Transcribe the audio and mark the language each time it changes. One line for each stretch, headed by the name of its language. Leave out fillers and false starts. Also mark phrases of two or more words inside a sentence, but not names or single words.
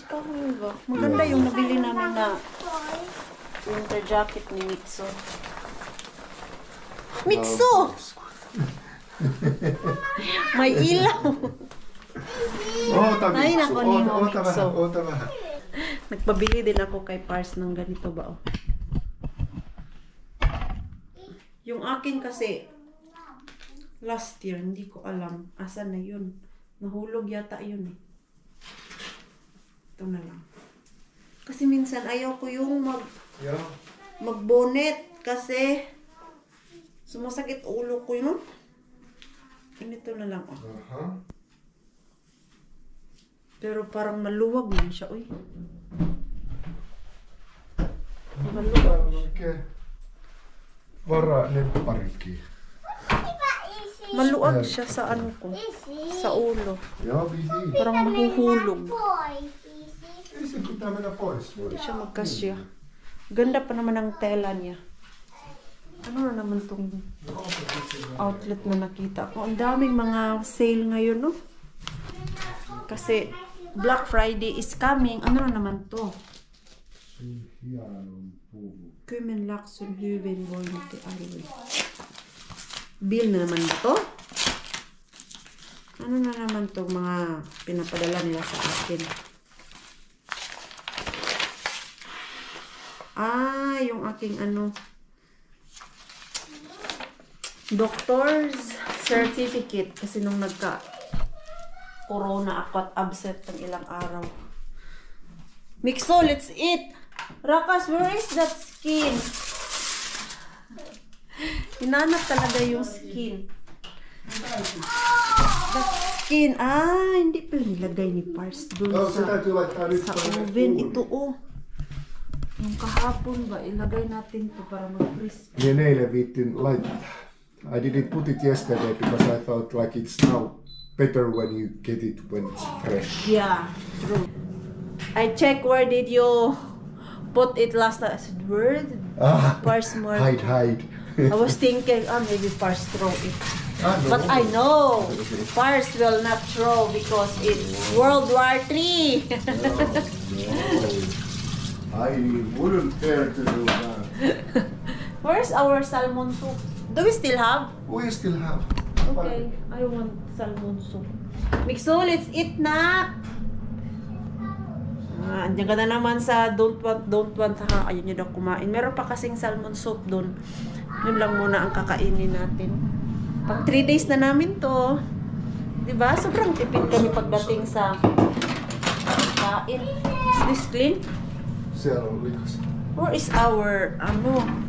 Finnish: Aika hyvä.
Filipino: Maganda yung nabili namin na
English: winter jacket
Filipino: ni Mitsu. Mitsu! May ilaw!
Finnish: Oota
Filipino: Ay, Mitsu, nako, Nimo,
Finnish: oota Mitsu. vähän, oota vähän.
Filipino: Nagpabili din ako kay Pars ng ganito ba, oh. Yung akin kasi,
English: last year,
Filipino: hindi ko alam. Asan na yun? Nahulog yata yun eh. Ito na lang. Kasi minsan ayaw ko yung
Finnish: Joo.
Filipino: mag-bonnet kasi sumasakit ulo ko yun. Ganito na lang, oh. Aha. Pero parang maluwag man siya, uy. Maluwag.
Finnish: Oikein varaa nepparikin.
Filipino: Maluwag siya sa ano ko. Sa ulo.
Finnish: Joo, vihi.
Filipino: Parang mahuhulog.
Finnish: Ei se pitää mennä pois.
Filipino: Hindi siya magkasya. Ganda pa naman ang tela niya. Ano na naman tong outlet na nakita ko? Ang daming mga sale ngayon, no?
English: Kasi Black Friday is coming.
Filipino: Ano na naman to?
Finnish: Hienon puvu. Kymenlaakson hyvinvointialue.
Filipino: Bill na naman to? Ano na naman to mga pinapadala nila sa akin? Ah, yung aking ano,
English: doctor's certificate.
Filipino: Kasi nung nagka-corona ako at absent ng ilang araw.
English: Mikso, let's eat! Rakas, where is that skin?
Filipino: Hinanap talaga yung skin.
English: That skin.
Filipino: Ah, hindi pa nilagay ni Pars dun
Finnish: Joo, se
Filipino: sa,
Finnish: täytyy laittaa nyt
Filipino: sa
Finnish: tonne
English: oven.
Finnish: uuniin.
Filipino: Ito, oh. Yung kahapon ba, ilagay natin to para mag-crispy.
Finnish: Niin eilen viittin laittaa.
English: I didn't put it yesterday because I thought like it's now better when you get it when it's fresh. Yeah, true. I check where did you put it last time. I said, where did Ah, Pars more? hide. I was thinking, maybe Pars throw it. Ah, no. But I know Pars will not throw because it's World War III. I wouldn't dare to do that. Where's our salmon soup? Do we still have? We still have. Okay, I want salmon soup. Mikso, let's eat na!
Filipino: Andiyan ka na naman sa
English: don't want
Filipino: ha. Ayun nyo daw kumain. Meron pa kasing salmon soup doon. Yun lang muna ang kakainin natin. Pang 3 days na namin to. Diba? Sobrang tipid kami pagdating sa kain.
English: Is this clean?
Finnish: Siellä on likas.
English: Where is our, ano?